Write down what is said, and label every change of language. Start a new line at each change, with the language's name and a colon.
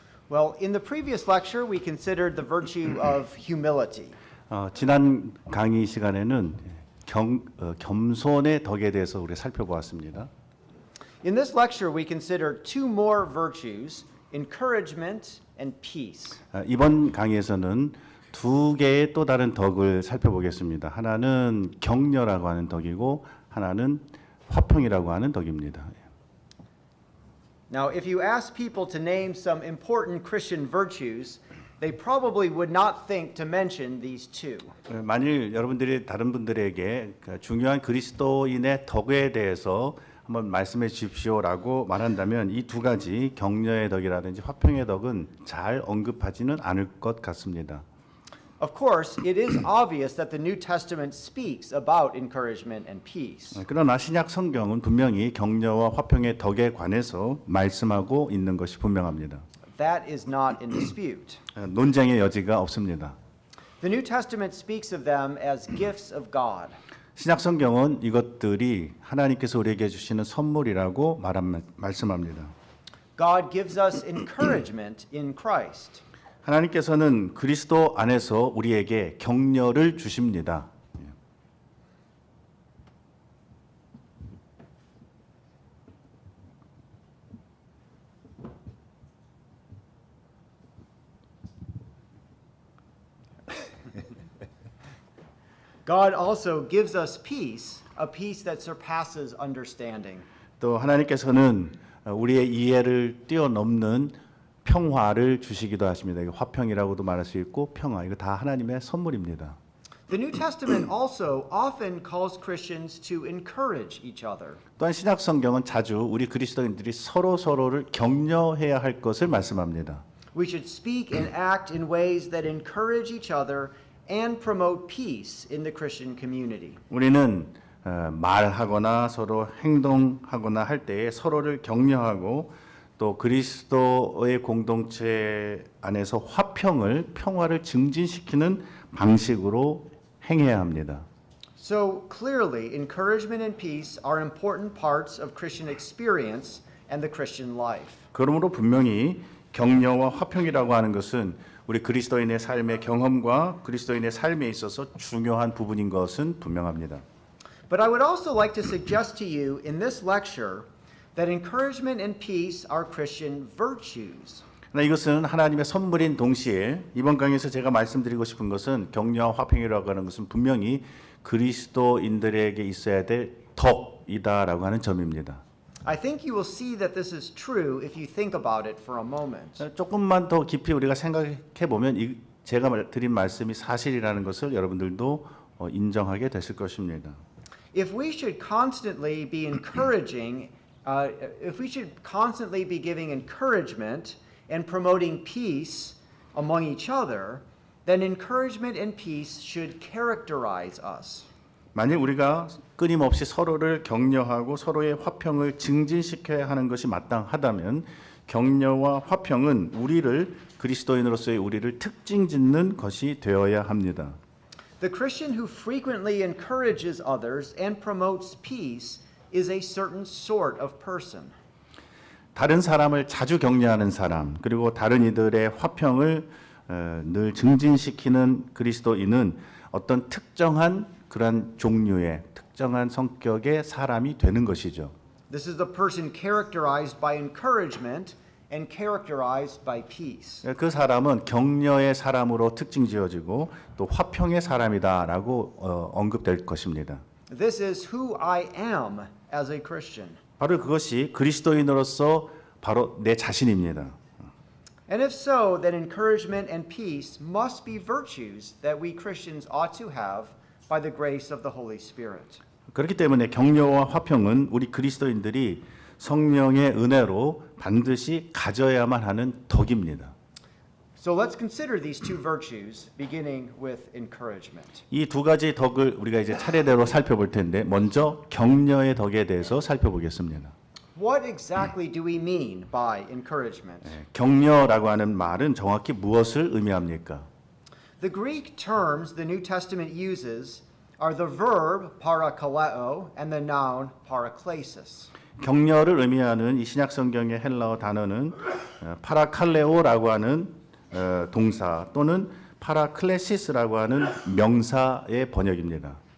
English: Well, in the previous lecture, we considered the virtue of humility.
Korean: 지난 강의 시간에는 겸손의 덕에 대해서 우리 살펴보았습니다.
English: In this lecture, we consider two more virtues, encouragement and peace.
Korean: 이번 강의에서는 두 개의 또 다른 덕을 살펴보겠습니다. 하나는 격려라고 하는 덕이고 하나는 화평이라고 하는 덕입니다.
English: Now, if you ask people to name some important Christian virtues, they probably would not think to mention these two.
Korean: 만일 여러분들이 다른 분들에게 중요한 그리스도인의 덕에 대해서 한번 말씀해 주십시오라고 말한다면 이 두 가지 격려의 덕이라든지 화평의 덕은 잘 언급하지는 않을 것 같습니다.
English: Of course, it is obvious that the New Testament speaks about encouragement and peace.
Korean: 그러나 신약 성경은 분명히 격려와 화평의 덕에 관해서 말씀하고 있는 것이 분명합니다.
English: That is not in dispute.
Korean: 논쟁의 여지가 없습니다.
English: The New Testament speaks of them as gifts of God.
Korean: 신약 성경은 이것들이 하나님께서 우리에게 주시는 선물이라고 말씀합니다.
English: God gives us encouragement in Christ.
Korean: 하나님께서는 그리스도 안에서 우리에게 격려를 주십니다.
English: God also gives us peace, a peace that surpasses understanding.
Korean: 또 하나님께서는 우리의 이해를 뛰어넘는 평화를 주시기도 하십니다. 이거 화평이라고도 말할 수 있고 평화, 이거 다 하나님의 선물입니다.
English: The New Testament also often calls Christians to encourage each other.
Korean: 또한 신약 성경은 자주 우리 그리스도인들이 서로를 격려해야 할 것을 말씀합니다.
English: We should speak and act in ways that encourage each other and promote peace in the Christian community.
Korean: 우리는 말하거나 서로 행동하거나 할 때에 서로를 격려하고 또 그리스도의 공동체 안에서 평화를 증진시키는 방식으로 행해야 합니다.
English: So clearly, encouragement and peace are important parts of Christian experience and the Christian life.
Korean: 그러므로 분명히 격려와 화평이라고 하는 것은 우리 그리스도인의 삶의 경험과 그리스도인의 삶에 있어서 중요한 부분인 것은 분명합니다.
English: But I would also like to suggest to you in this lecture that encouragement and peace are Christian virtues.
Korean: 그러나 이것은 하나님의 선물인 동시에 이번 강의에서 제가 말씀드리고 싶은 것은 격려와 화평이라고 하는 것은 분명히 그리스도인들에게 있어야 될 덕이다라고 하는 점입니다.
English: I think you will see that this is true if you think about it for a moment.
Korean: 조금만 더 깊이 우리가 생각해 보면 제가 드린 말씀이 사실이라는 것을 여러분들도 인정하게 되실 것입니다.
English: If we should constantly be encouraging, if we should constantly be giving encouragement and promoting peace among each other, then encouragement and peace should characterize us.
Korean: 만일 우리가 끊임없이 서로를 격려하고 서로의 화평을 증진시켜야 하는 것이 마땅하다면 격려와 화평은 그리스도인으로서의 우리를 특징짓는 것이 되어야 합니다.
English: The Christian who frequently encourages others and promotes peace is a certain sort of person.
Korean: 다른 사람을 자주 격려하는 사람 그리고 다른 이들의 화평을 늘 증진시키는 그리스도인은 어떤 특정한 그런 종류의 특정한 성격의 사람이 되는 것이죠.
English: This is the person characterized by encouragement and characterized by peace.
Korean: 그 사람은 격려의 사람으로 특징지어지고 또 화평의 사람이다라고 언급될 것입니다.
English: This is who I am as a Christian.
Korean: 바로 그것이 그리스도인으로서 바로 내 자신입니다.
English: And if so, then encouragement and peace must be virtues that we Christians ought to have by the grace of the Holy Spirit.
Korean: 그렇기 때문에 격려와 화평은 우리 그리스도인들이 성령의 은혜로 반드시 가져야만 하는 덕입니다.
English: So let's consider these two virtues, beginning with encouragement.
Korean: 이 두 가지 덕을 우리가 이제 차례대로 살펴볼 텐데 먼저 격려의 덕에 대해서 살펴보겠습니다.
English: What exactly do we mean by encouragement?
Korean: 격려라고 하는 말은 정확히 무엇을 의미합니까?
English: The Greek terms the New Testament uses are the verb parakaleo and the noun paraklesis.
Korean: 격려를 의미하는 이 신약 성경의 헬라어 단어는 파라칼레오라고 하는 동사 또는 파라클레시스라고 하는 명사의 번역입니다.